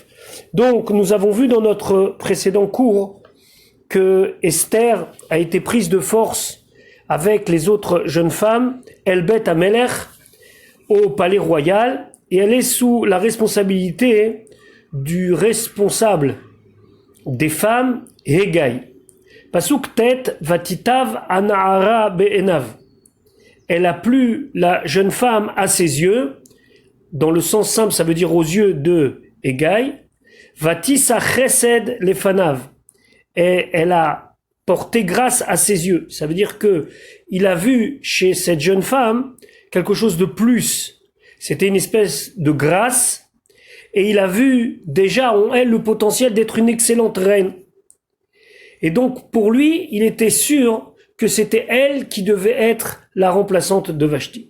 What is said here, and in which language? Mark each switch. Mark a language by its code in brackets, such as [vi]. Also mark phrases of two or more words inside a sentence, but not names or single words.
[fr] Donc nous avons vu dans notre précédent cours que Esther a été prise de force avec les autres jeunes femmes, [he] אל בית המלך, [fr] au palais royal, et elle est sous la responsabilité du responsable des femmes, Hegai. [he] פסוק ט ותיטב הנערה בעיניו. [fr] Elle a plu la jeune femme à ses yeux, dans le sens simple, ça veut dire aux yeux de Hegai. [he] ותשא חסד לפניו. [fr] Et elle a porté grâce à ses yeux. Ça veut dire que il a vu chez cette jeune femme quelque chose de plus. C'était une espèce de grâce, et il a vu déjà en elle le potentiel d'être une excellente reine. Et donc, pour lui, il était sûr que c'était elle qui devait être la remplaçante de Vashti.